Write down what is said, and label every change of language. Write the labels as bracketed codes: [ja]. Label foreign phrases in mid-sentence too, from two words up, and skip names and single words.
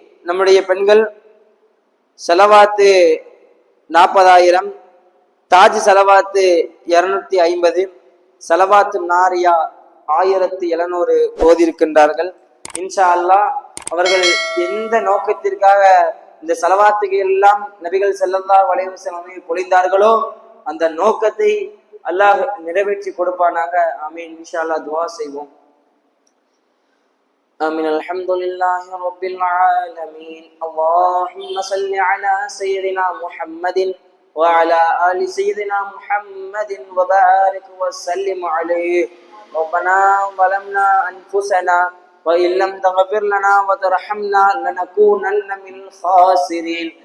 [ta] நம்முடைய பெண்கள் செலவாத்து 40,000, தாஜ் செலவாத்து 250, செலவாத்து நாரியா 1700 ஓதியிருக்கின்றார்கள். [ar] إن شاء الله [ta] அவர்கள் எந்த நோக்கத்திற்காக இந்த செலவாத்துக்கு எல்லாம் நபிகள் [ar] صلى الله عليه وسلم [ta] பொழிந்தார்களோ அந்த நோக்கத்தை அல்லாஹ் நிறைவேற்றி கொடுப்பானாக. ஆமீன். [ar] إن شاء الله [ta] துஆ செய்வோம். [ar] آمين. الحمد لله رب العالمين. اللهم صل على سيدنا محمد وعلى آل سيدنا محمد وبارك وسلم عليه. ربنا ظلمنا أنفسنا وإن لم تغفر لنا وترحمنا لنكونن من الخاسرين.